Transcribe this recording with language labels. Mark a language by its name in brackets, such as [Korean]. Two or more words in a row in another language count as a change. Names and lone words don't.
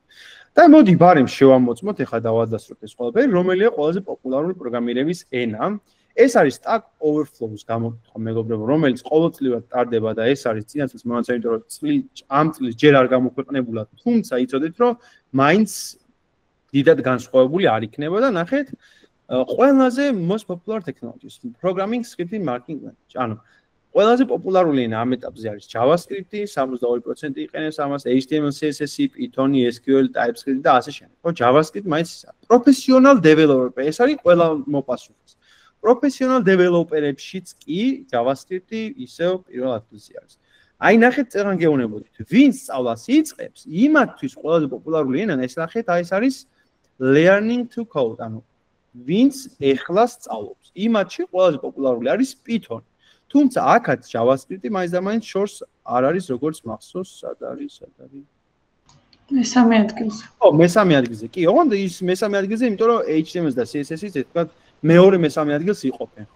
[Georgian] და მოდი ბარემ შევამოწმოთ, ეხლა დავადასტუროთ ეს ყველაფერი, რომელია ყველაზე პოპულარული პროგრამირების ენა. ეს არის Stack Overflow-ს გამოკითხვა, მეგობრებო, რომელიც ყოველწლიურად ტარდება და ეს არის წინა წლის მონაცემები, რომ ამ წლის ჯერ არ გამოქვეყნებულა, თუმცა იცოდეთ, რომ მაინც დიდად განსხვავებული არ იქნება და ნახეთ, ყველაზე [English] most popular technologies, programming, scripting, marketing language. [Georgian] ანუ ყველაზე პოპულარული ენა ამ ეტაპზე არის JavaScript-ი, 72% იყენებს ამას, HTML, CSS, Python, SQL, TypeScript და ასე შემდეგ. ხო, JavaScript მაინც [English] professional developer, [Georgian] ეს არის ყველა მოპასუხის. [English] Professional developer- [Georgian] ებშიც კი JavaScript-ი ისევ პირველ ადგილზე არის. აი ნახეთ წეგან გეუბნებოდით, ვინ სწავლას იწყებს, იმათთვის ყველაზე პოპულარული ენა ეს ნახეთ, აი ეს არის [English] learning to code, [Georgian] ანუ ვინც ეხლა სწავლობს. იმათში ყველაზე პოპულარული არის Python. თუმცა აქაც JavaScript-ი მაინც და მაინც შორს არ არის როგორც მახსოვს, სად არის? მესამე ადგილზე. ო, მესამე ადგილზე. კი, ოღონდ ის მესამე ადგილზე, იმიტომ რომ HTML და CSS-იც ერთად მეორე მესამე ადგილს იყოფენ, ხო?